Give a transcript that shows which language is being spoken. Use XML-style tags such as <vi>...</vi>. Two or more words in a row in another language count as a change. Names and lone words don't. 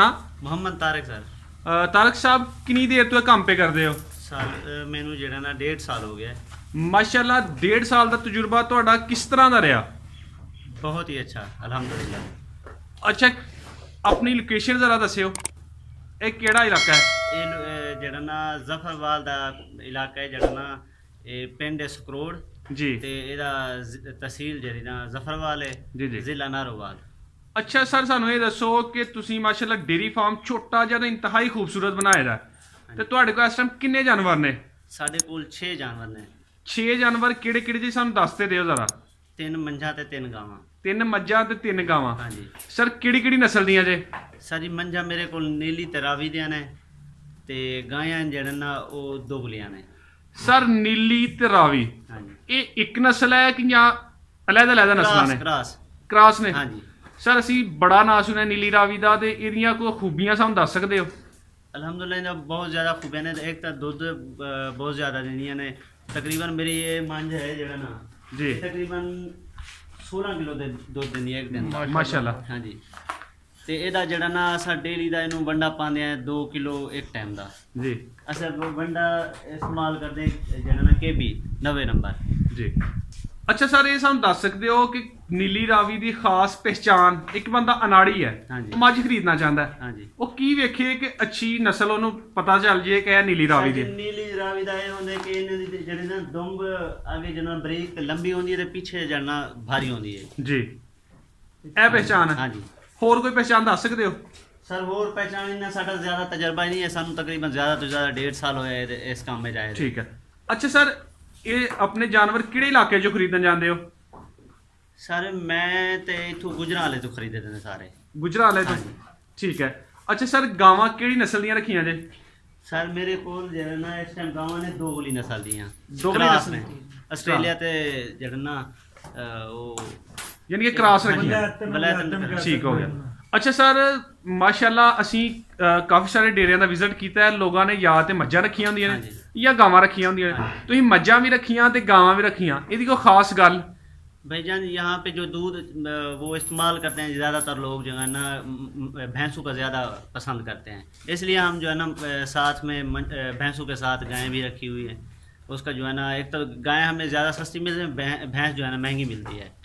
<ur>मोहम्मद तारिक सर। تارک صاحب کتنی دیر تو کام پہ کرتے ہو?</ur> <pa>ਮੈਨੂੰ ਜਿਹੜਾ ਨਾ 1.5 ਸਾਲ ਹੋ ਗਿਆ ਹੈ।</pa> <ur>ماشاءاللہ 1.5 سال کا تجربہ ਤੁਹਾਡਾ کس طرح کا رہا? بہت ہی اچھا الحمدللہ.</ur> <pa>ਅੱਛਾ ਆਪਣੀ ਲੋਕੇਸ਼ਨ ਜ਼ਰਾ ਦੱਸਿਓ, ਇਹ ਕਿਹੜਾ ਇਲਾਕਾ ਹੈ? ਇਹ ਜਿਹੜਾ ਨਾ ਜ਼ਫ਼ਰਵਾਲ ਦਾ ਇਲਾਕਾ ਹੈ, ਜਿਹੜਾ ਨਾ ਇਹ ਪਿੰਡ ਹੈ ਸਕਰੋੜ जी ਤੇ ਇਹਦਾ ਤਹਿਸੀਲ ਜਿਹੜੀ ਨਾ ਜ਼ਫ਼ਰਵਾਲ ਹੈ ਜੀ ਜੀ। जिला नारोवाल। ਅੱਛਾ ਸਰ ਸਾਨੂੰ ਇਹ ਦੱਸੋ ਕਿ ਤੁਸੀਂ ਮਾਸ਼ਾਅੱਲਾ</pa> <en>dairy farm</en> <pa>ਛੋਟਾ ਜਿਹਾ ਤੇ ਇੰਤਹਾਈ ਖ਼ੂਬਸੂਰਤ ਬਣਾਇਆ ਦਾ ਤੇ ਤੁਹਾਡੇ ਕੋਲ ਇਸ ਟਾਈਮ ਕਿੰਨੇ ਜਾਨਵਰ ਨੇ? ਸਾਡੇ ਕੋਲ 6 ਜਾਨਵਰ ਨੇ। 6 ਜਾਨਵਰ ਕਿਹੜੇ ਕਿਹੜੇ ਜੀ ਸਾਨੂੰ ਦੱਸ ਤੇ ਦਿਓ ਜ਼ਰਾ। 3 ਮੱਝਾਂ ਤੇ 3 ਗਾਵਾਂ। 3 ਮੱਝਾਂ ਤੇ 3 ਗਾਵਾਂ। ਹਾਂ ਜੀ ਸਰ ਕਿਹੜੀ ਕਿਹੜੀ ਨਸਲ ਦੀਆਂ ਜੇ? ਸਾਰੀ ਮੱਝਾਂ ਮੇਰੇ ਕੋ ਨੀਲੀ ਤੇ ਰਾਵੀ ਦੀਆਂ ਨੇ ਤੇ ਗਾਈਆਂ ਜਿਹੜਾ ਨਾ ਉਹ ਦੋਗਲੀਆਂ ਨੇ। ਸਰ ਨੀਲੀ ਤੇ ਰਾਵੀ ਹਾਂ ਜੀ ਇਹ ਇੱਕ ਨਸਲ ਹੈ ਕਿ ਜਾਂ ਅਲੱਗ-ਅਲੱਗ ਨਸਲਾਂ ਨੇ? क्रास। ਕ੍ਰਾਸ ਨੇ। ਹਾਂ ਜੀ ਸਰ ਅਸੀਂ ਬੜਾ ਨਾਂ ਸੁਣਿਆ ਨੀਲੀ ਰਾਵੀ ਦਾ ਤੇ ਇਹਦੀਆਂ ਕੋਈ ਖੂਬੀਆਂ ਸਾਨੂੰ ਦੱਸ ਸਕਦੇ ਹੋ? ਅਲਹਮਦੁਲਿੱਲਾਹ ਇਨ੍ਹਾਂ ਬਹੁਤ ਜ਼ਿਆਦਾ ਖ਼ੂਬੀਆਂ ਨੇ। ਇੱਕ ਤੋ ਦੁੱਧ ਬਹੁਤ ਜ਼ਿਆਦਾ ਦੇਣੀਆਂ ਨੇ। ਤਕਰੀਬਨ ਮੇਰੀ ਇਹ ਮੱਝ ਹੈ ਜਿਹੜਾ ਨਾ जी ਤਕਰੀਬਨ 16 ਕਿੱਲੋ ਦੇ ਦੁੱਧ ਦੇਣੀ ਹੈ ਇੱਕ ਦਿਨ ਦਾ। माशाल्लाह। ਹਾਂ ਜੀ ਤੇ ਇਹਦਾ ਜਿਹੜਾ ਨਾ ਅਸਾਂ ਡੇਲੀ ਦਾ ਇਹਨੂੰ ਵੰਡਾ ਪਾਂਦੇ ਹੈਂ 2 ਕਿੱਲੋ ਇੱਕ ਟਾਈਮ ਦਾ। जी ਅਸਾਂ ਵੰਡਾ ਇਸਤੇਮਾਲ ਕਰਦੇ ਜਿਹੜਾ ਨਾ KB 90 ਨੰਬਰ ਜੀ। ਅੱਛਾ ਸਰ ਇਹ ਸਾਨੂੰ ਦੱਸ ਸਕਦੇ ਹੋ ਕਿ ਨੀਲੀ ਰਾਵੀ ਦੀ ਖਾਸ ਪਹਿਚਾਨ, ਇੱਕ ਬੰਦਾ ਅਨਾੜੀ ਹੈ ਹਾਂਜੀ। ਉਹ ਮੱਝ ਖਰੀਦਣਾ ਚਾਹੁੰਦਾ ਹੈ, ਹਾਂ ਜੀ ਉਹ ਕੀ ਵੇਖੇ ਕਿ ਅੱਛੀ ਨਸਲ ਉਹਨੂੰ ਪਤਾ ਚੱਲ ਜੇ ਕਿ ਇਹ ਨੀਲੀ ਰਾਵੀ ਦੀ ਹੈ? ਨੀਲੀ ਰਾਵੀ ਦਾ ਇਹ ਹੁੰਦੇ ਕਿ ਇਨ੍ਹਾਂ ਦੀ ਜਿਹੜੀ ਨਾ ਦੁੰਬ ਅੱਗੇ ਜਿਹੜਾ ਬਰੀਕ ਤੇ ਲੰਬੀ ਹੁੰਦੀ ਹੈ ਤੇ ਪਿੱਛੇ ਜਿਹੜਾ ਭਾਰੀ ਹੁੰਦੀ ਹੈ जी ਇਹ ਪਹਿਚਾਨ ਹੈ। ਹਾਂ ਜੀ ਹੋਰ ਕੋਈ ਪਹਿਚਾਨ ਦੱਸ ਸਕਦੇ ਹੋ? ਸਰ ਹੋਰ ਪਹਿਚਾਨ ਇੰਨਾ ਸਾਡਾ ਜ਼ਿਆਦਾ ਤਜਰਬਾ ਹੀ ਨਹੀਂ ਹੈ। ਸਾਨੂੰ ਤਕਰੀਬਨ ਜ਼ਿਆਦਾ ਤੋ ਜ਼ਿਆਦਾ 1.5 ਸਾਲ ਹੋਇਆ ਹੈ ਇਸ ਕਾਮ ਮੇਂ ਜਾਏ। ਠੀਕ ਹੈ। ਅੱਛਾ ਸਰ ਇਹ ਆਪਣੇ ਜਾਨਵਰ ਕਿਹੜੇ ਇਲਾਕੇ 'ਚੋਂ ਖਰੀਦਣ ਜਾਂਦੇ ਹੋ? ਸਰ ਮੈਂ ਤੇ ਇੱਥੋਂ ਗੁਜਰਾਲੇ ਤੋ ਖਰੀਦੇ ਥੇ ਸਾਰੇ। ਗੁਜਰਾਲੇ ਤੋਂ। ਹਾਂਜੀ। ਠੀਕ ਹੈ। ਅੱਛਾ ਸਰ ਗਾਵਾਂ ਕਿਹੜੀ ਨਸਲ ਦੀਆਂ ਰੱਖੀਆਂ ਜੇ? ਸਰ ਮੇਰੇ ਕੋ ਜਿਹੜਾ ਨਾ ਇਸ ਟਾਈਮ ਗਾਵਾਂ ਨੇ ਦੋਗਲੀ ਨਸਲ ਦੀਆਂ। दोगली क्रास नस्ल ਨੇ ਆਸਟ੍ਰੇਲੀਆ ਤੇ ਜਿਹੜਾ ਨਾ ਉਹ ਯਾਨੀ ਕਿ ਕ੍ਰਾਸ ਰੱਖੀਆਂ। वलायत ਠੀਕ ਹੋ ਗਿਆ। ਅੱਛਾ ਸਰ ਮਾਸ਼ਾਅੱਲਾ ਅਸੀਂ ਕਾਫੀ ਸਾਰੇ ਡੇਰਿਆਂ ਦਾ ਵਿਜ਼ਿਟ ਕੀਤਾ ਹੈ। ਲੋਕਾਂ ਨੇ ਜਾਂ ਤੇ ਮੱਝਾਂ ਰੱਖੀਆਂ ਹੁੰਦੀਆਂ ਨੇ ਜਾਂ ਗਾਵਾਂ ਰੱਖੀਆਂ ਹੁੰਦੀਆਂ ਨੇ। ਤੁਸੀਂ ਮੱਝਾਂ ਵੀ ਰੱਖੀਆਂ ਤੇ ਗਾਵਾਂ ਵੀ ਰੱਖੀਆਂ, ਇਹਦੀ ਕੋਈ ਖਾਸ ਗੱਲ?</pa> <ur>بھائی جان یہاں پہ جو دودھ وہ استعمال کرتے ہیں زیادہ تر لوگ جو ہے نا بھینسوں کا زیادہ پسند کرتے ہیں. اس لیے ہم جو ہے نا ساتھ میں بھینسوں کے ساتھ گائیں بھی رکھی ہوئی ہے. اس کا جو ہے نا ایک تو گائیں ہمیں زیادہ سستی ملتی ہے، بھینس جو ہے نا مہنگی ملتی ہے.</ur>